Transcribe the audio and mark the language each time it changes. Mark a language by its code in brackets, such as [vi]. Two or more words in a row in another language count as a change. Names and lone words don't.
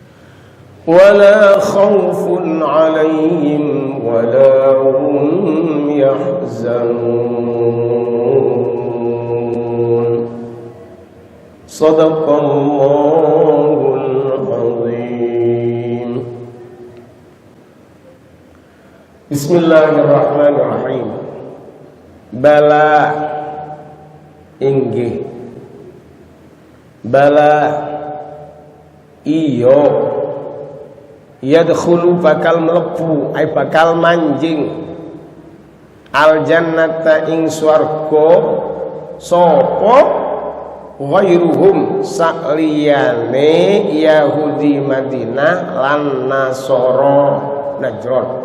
[ar] ولا خوف عليهم ولا هم يحزنون صدق الله العظيم. بسم الله الرحمن الرحيم. [jv] Bala inggih, bala iyo, yadkhulu bakal mlebu ay bakal manjing [ar] الجنة [jv] ing swarga sapa ghairuhum sakliyane Yahudi Madinah lan Nasara Najran.